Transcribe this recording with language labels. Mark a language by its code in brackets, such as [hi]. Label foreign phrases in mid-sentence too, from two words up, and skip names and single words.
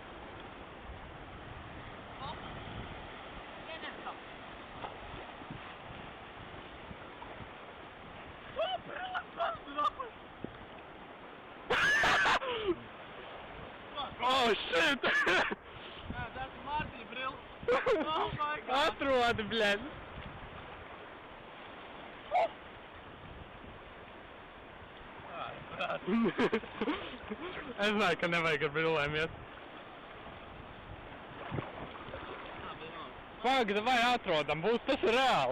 [en] Oh, shit! [lv] Tas ir Mārtiņa brilla. [en] Oh my God. [lv] Atrodi, bļed. Es zināju, ka nevajag ar brillēm iet. Pagad, vai atrodam, būs tas reāli.